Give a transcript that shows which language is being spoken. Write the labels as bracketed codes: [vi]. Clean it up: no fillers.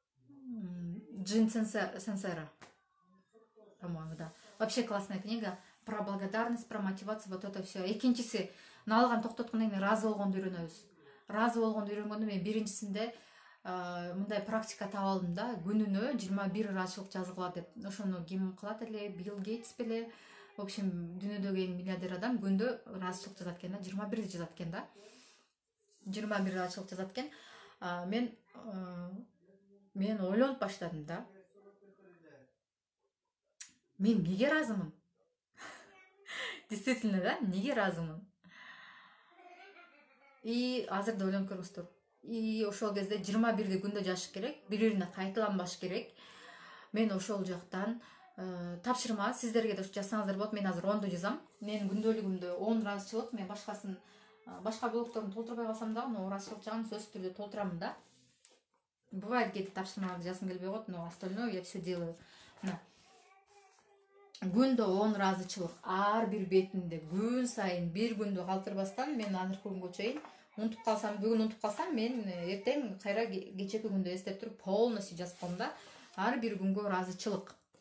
[ru] Джин Сенсера, по-моему, да. Вообще классная книга про благодарность, про мотивацию, вот это все. [ky] Экинчиси, налган токтоткондон кийин ыраазы болгонду үйрөнөбүз. Ыраазы болгонду үйрөнгөндө мен биринчисинде мындай практика таап алдым да, күнүнө 21 ыраазычылык жазгыла деп. Ошону ким кылат эле, Билл Гейтс беле, в общем, дүйнөдөгү эң миллиардер адам күндө ыраазычылык жазат экен да, 21 жазат экен да. 21 ыраазычылык жазат экен. Мен ойлонуп баштадым да. Мен эмнеге ыраазымын? Действительно, да, неге ыраазымын. И азыр да ойлонуп көрүңүздөр. И ошол кезде 21 күндө жашыш керек, бири-бирине кайталанбаш керек. Мен ошол жактан тапшырма сиздерге да жазсаңыздар болот. Мен азыр 10ду жазам. Менин күндөлүгүмдө 10 ыраазычылык. Мен башка блогторун толтурбай калсам дагы, но ыраазычылык жагын сөзсүз түрдө толтурамын да. [ru] Бывает, где-то [ky] тапшырмаларды жазгым келбей коет, [ru] но остальное я все делаю. [ky] Мына күндө 10 ыраазычылык ар бир бетинде күн сайын бир күндү калтырбастан мен азыркы күнгө чейин унутуп калсам, бүгүн унутуп калсам, мен эртең кайра кечээки күндү эстеп туруп полностью жазып коем да. Ар бир күнгө ыраазычылык.